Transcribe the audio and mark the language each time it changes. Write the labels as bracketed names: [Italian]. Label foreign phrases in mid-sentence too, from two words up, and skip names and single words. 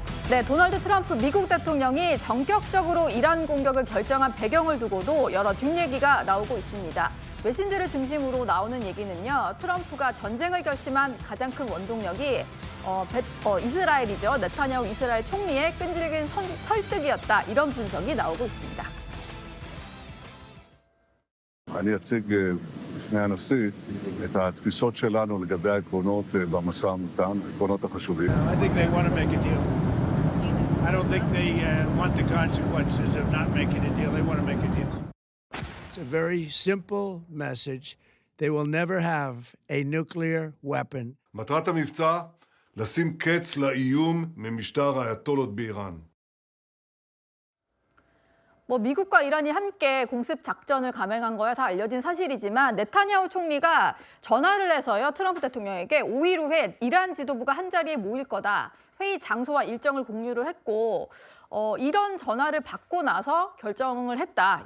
[Korean] 네, 도널드 트럼프 미국 대통령이 전격적으로 이란 공격을 결정한 배경을 두고도 여러 뒷얘기가 나오고 있습니다. 외신들을 중심으로 나오는 얘기는요, 트럼프가 전쟁을 결심한 가장 큰 원동력이 이스라엘이죠. 네타냐후 이스라엘 총리의 끈질긴 설득이었다. 이런 분석이 나오고 있습니다. [Hebrew] אני אציג בפני הנשיא את התפיסות שלנו לגבי העקרונות במשא ומתן, העקרונות החשובים. [English] I think they want to make a deal. I don't think they want the consequences of not making a deal. They want to make a deal. It's a very simple message. They will never have a nuclear weapon. [Hebrew] מטרת המבצע, לשים קץ לאיום ממשטר האייתולות באיראן. [Korean] 미국과 이란이 함께 공습 작전을 감행한 거야 다 알려진 사실이지만 네타냐후 총리가 전화를 해서요, 트럼프 대통령에게 5일 후에 이란 지도부가 한자리에 모일 거다. 회의 장소와 일정을 공유를 했고 이런 전화를 받고 나서 결정을 했다.